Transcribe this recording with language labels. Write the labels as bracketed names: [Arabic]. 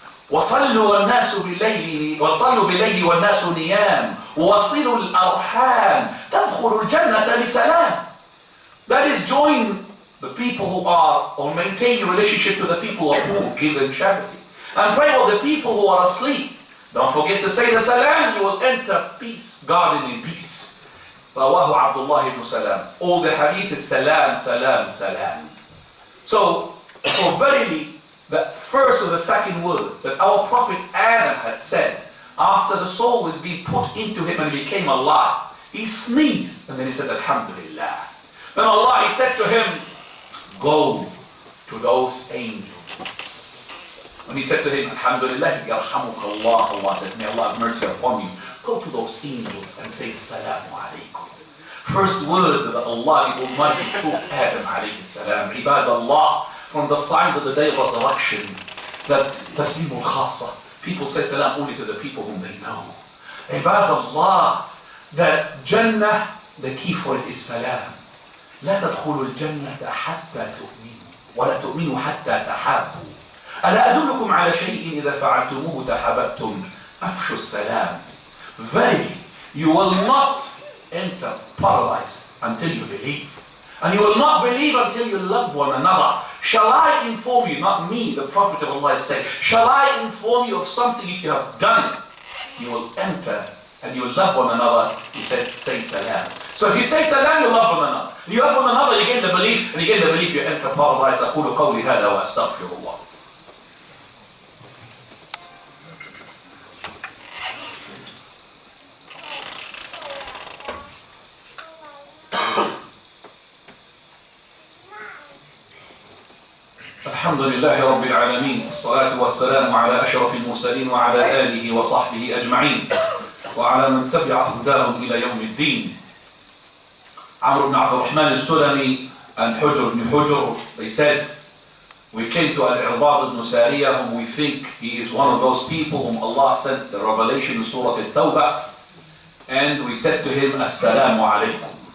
[Arabic] وصلوا الناس بالليل والناس نيام ووصلوا الأرحام تدخلوا الجنة بسلام. [English] That is, join the people who are, or maintain your relationship to the people who give them charity. And pray for the people who are asleep. Don't forget to say the salam, you will enter peace, garden in peace. Rawahu Abdullah ibn Salam. All the hadith is salam, salam, salam. So verily, the first or the second word that our Prophet Adam had said after the soul was being put into him and became alive, he sneezed and then he said, Alhamdulillah. Then Allah, he said to him, go to those angels. When he said to him, Alhamdulillah, Yarhamukallah, Allah said, may Allah have mercy upon you. Go to those angels and say, Salamu alaykum. First words that Allah, the Almighty, told Adam alayhi salam, Ibad Allah, from the signs of the day of resurrection, that taslimul khasa, people say salam only to the people whom they know. Ibad Allah, that Jannah, the key for it is salam. [Arabic] لا تدخلوا الجنة حتى تؤمنوا ولا تؤمنوا حتى تحابوا. ألا أدلكم على شيء إذا فعلتموه تحاببتم أفشوا السلام. [English] Verily, you will not enter paradise until you believe. And you will not believe until you love one another. Shall I inform you, not me, the Prophet of Allah said, shall I inform you of something if you have done it? You will enter and you will love one another. He said, say salam. So if you say salam, you love one another. You love one another, you gain the belief, and you gain the belief, you enter paradise. [Arabic] أقول قولي هذا وأستغفر الله. الحمد لله رب العالمين والصلاة والسلام على أشرف المرسلين وعلى آله وصحبه أجمعين وعلى من تبع هداهم إلى يوم الدين. [English] Amr ibn Abdul Rahman al-Sulami and Hujr ibn Hujr, they said, we came to Al-Irbad ibn Sariyah, whom we think he is one of those people whom Allah sent the revelation in Surah Al-Tawbah, and we said to him, Assalamu alaykum.